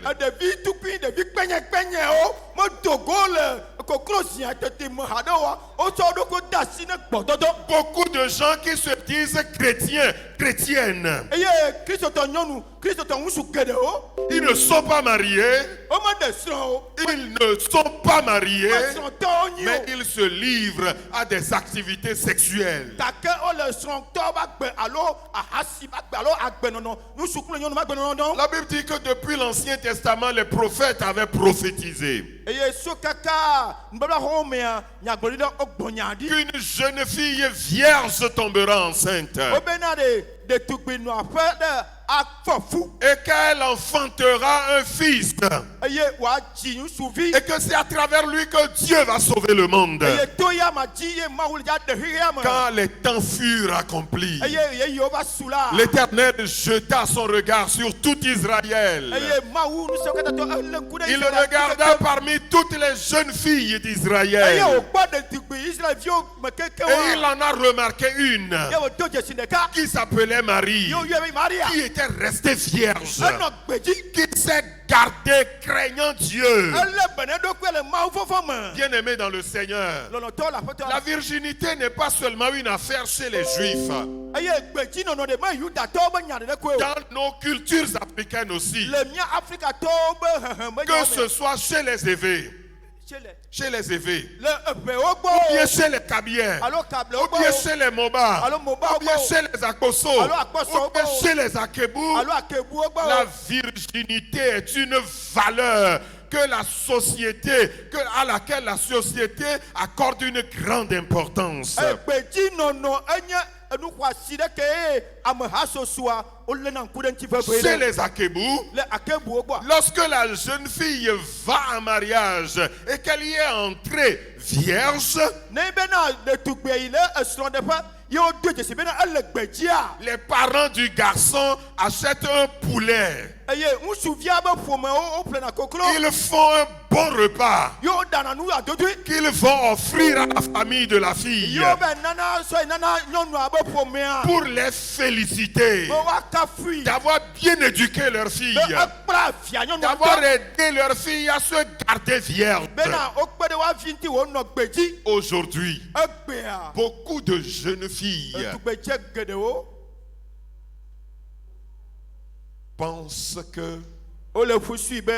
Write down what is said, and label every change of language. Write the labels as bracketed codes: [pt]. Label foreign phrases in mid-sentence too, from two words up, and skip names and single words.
[ee] Ɖevi tukui ɖevi kpenyekpenyewo medogo le koklo zia tete me haɖe wa wotsɔ wo ɖokui de asi ne gbɔdodo. [fr] Beaucoup de gens qui se disent chrétiens, chrétiennes, [ee] eye kristotɔ nyɔnu kristotɔ ŋutsu geɖewo [fr] ils ne sont pas mariés, [ee] womeɖe srɔ̃ o. [fr] ils ne sont pas mariés, [ee] srɔ̃tɔwo nyi [fr] mais [ee] o. [fr] ils se livrent à des activités sexuelles. [ee] gake wole srɔ̃tɔwo ba gbe alo ahasi ba gbe alo agbenɔnɔ ŋutsu kple nyɔnu ba gbenɔnɔ dɔn. [fr] La Bible dit que depuis l'Ancien Testament, les prophètes avaient prophétisé [ee] eye so kaka nubablaxɔwo mea nyagblɔɖi ɖe wogbɔ nya ɖi. [fr] qu'une jeune fille vierge tombera enceinte [ee] wobena ɖetugbi nɔ aƒe ɖe afɔ fu [fr] et qu'elle enfantera un fils [ee] eye wòadzi ŋutsuvi. [fr] et que c'est à travers lui que Dieu va sauver le monde. [ee] eye to ya ma dzi ye Mawu le dza ɖe xixia me. [fr] Quand les temps furent accomplis, [ee] eye yeyiwo va su la. [fr] l'Éternel jeta son regard sur tout Israël. [ee] eye Mawu nusrɔ̃ katã tɔ ele ŋku ɖe [fr] Il [ee] Israel [fr] regarda parmi toutes les jeunes filles [ee] eye [fr] d'Israël [ee] wòkpɔ ɖetugbi Israelviwo me keke [fr] et il [ee] wa. [fr] en a remarqué une [ee] ye wòdo dzesi ɖeka. [fr] qui s'appelait Marie, [ee] ye woyɔe be Maria. [fr] qui était restée vierge, [ee] enɔ gbedzi. [fr] qui s'est gardée craignant Dieu. [ee] ele bene ɖokui le Mawu fɔfɔ me. [fr] Bien-aimés dans le Seigneur, [ee] lɔlɔtɔwo le aƒetɔ la la. [fr] virginité n'est pas seulement une affaire chez les Juifs. [ee] eye gbedzinɔnɔ ɖe me Yudatɔwo be nya ɖe koe o. [fr] Dans nos cultures africaines aussi, [ee] le mía Afrikatɔwo be hehem be [fr] que ce soit chez les évêques, [ee] le [fr] chez les évêques, [ee] eʋewo gbɔ [fr] ou bien [ee] o. [fr] chez les Kabiens, [ee] alo kablewo [fr] ou bien [ee] gbɔ [fr] chez les Moba, [ee] alo mobawo [fr] ou bien [ee] gbɔ [fr] chez les Akoso, [ee] Allô, Akoso, [fr] ou bien [ee] oh. [fr] chez les Akebou. [ee] alo akebuwo gbɔ [fr] La [ee] o. [fr] virginité est une valeur à laquelle la société accorde une grande importance. [ee] Gbedzinɔnɔ enye enu xɔasi ɖe ke ye amehasosoa wolé na ŋku ɖe ŋuti vevie [fr] Chez [ee] ɖe. [fr] les Akebou, [ee] le akebuwo gbɔ. [fr] lorsque la jeune fille va en mariage et qu'elle y est entrée vierge, [ee] ne bena ɖetugbia yi le esrɔ̃ɖeƒe ye wodo dzesi bena ele gbedzia. [fr] les parents du garçon achètent un poulet [ee] eye ŋutsuvia be ƒome wo ƒlena koklo. [fr] Ils font un bon repas [ee] Yo ɖana nu adodui. [fr] qu'ils vont offrir à la famille de la fille [ee] Yo be nana sɔ nana nyɔnua be ƒomea. [fr] pour les féliciter [ee] Be woakafui. [fr] d'avoir bien éduqué leur fille, [ee] Be ekpla via nyɔnua [fr] d'avoir [ee] ŋutɔ. [fr] aidé leur fille à se garder vierge. [ee] Bena wokpe ɖe woavi ŋuti wonɔ gbedzi. [fr] Aujourd'hui, [ee] Egbea. [fr] beaucoup de jeunes filles [ee] Tugbedze geɖewo [fr] pensent que [ee] wole ƒusui be